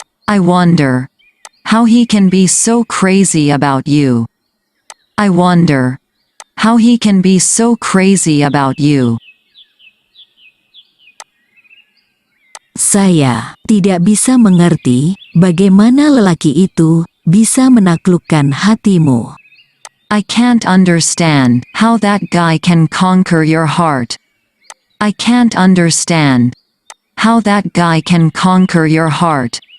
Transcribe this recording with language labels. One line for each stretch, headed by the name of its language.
English: I wonder how he can be so crazy about you. I wonder how he can be so crazy about you.
Indonesian: Saya tidak bisa mengerti bagaimana lelaki itu bisa menaklukkan hatimu.
English: I can't understand how that guy can conquer your heart. I can't understand how that guy can conquer your heart.